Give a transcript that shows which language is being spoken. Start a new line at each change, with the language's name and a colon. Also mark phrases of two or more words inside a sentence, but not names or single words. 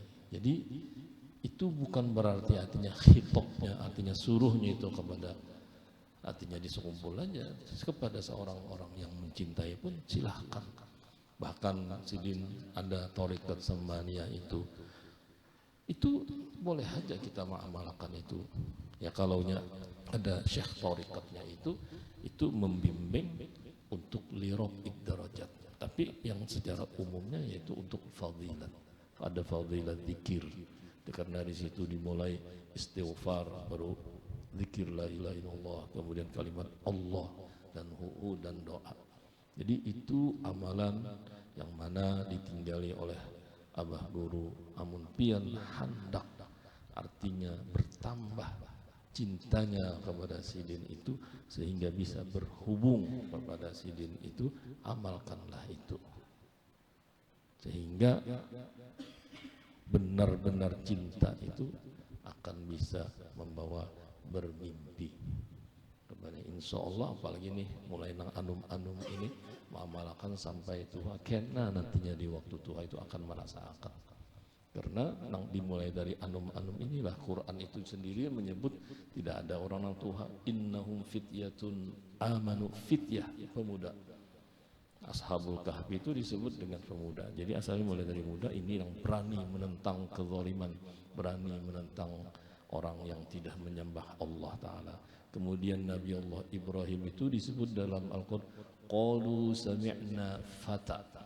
Indonesian: Jadi itu bukan berarti artinya khitobnya, artinya suruhnya itu kepada, artinya disukumpul aja kepada seorang orang yang mencintai pun silahkan.
Banjar: Bahkan sidin ada thariqat Samaniyah itu boleh aja kita mengamalkan itu. Ya kalaunya ada syekh thariqatnya itu membimbing untuk
Arabic: لرفع الدرجات.
Indonesian: Tapi yang secara umumnya yaitu untuk fadilat. Ada fadilat zikir. Karena di situ dimulai istighfar, baru zikir
Arabic: لا إله إلا الله,
Indonesian: kemudian kalimat Allah dan hu dan doa.
Banjar: Jadi itu amalan yang mana ditinggali oleh Abah Guru, amun pian handak, artinya bertambah cintanya kepada sidin itu sehingga bisa berhubung kepada sidin itu, amalkanlah itu sehingga benar-benar cinta itu akan bisa membawa bermimpi.
Arabic: إن شاء الله
Banjar: apalagi nih mulai nang anum-anum ini mengamalkan sampai tua, kena nantinya di waktu tua itu akan merasakan. Karena nang dimulai dari anum-anum inilah Quran itu sendiri menyebut tidak ada orang nang tua,
Arabic: إنهم فتية آمنوا,
Indonesian: fityah pemuda. Ashabul Kahfi itu disebut dengan pemuda. Jadi asalnya mulai dari muda, ini yang berani menentang kezaliman, berani menentang orang yang tidak menyembah Allah Ta'ala. Kemudian Nabi Allah Ibrahim itu disebut dalam Al-Quran,
Arabic: قالوا سمعنا فتى.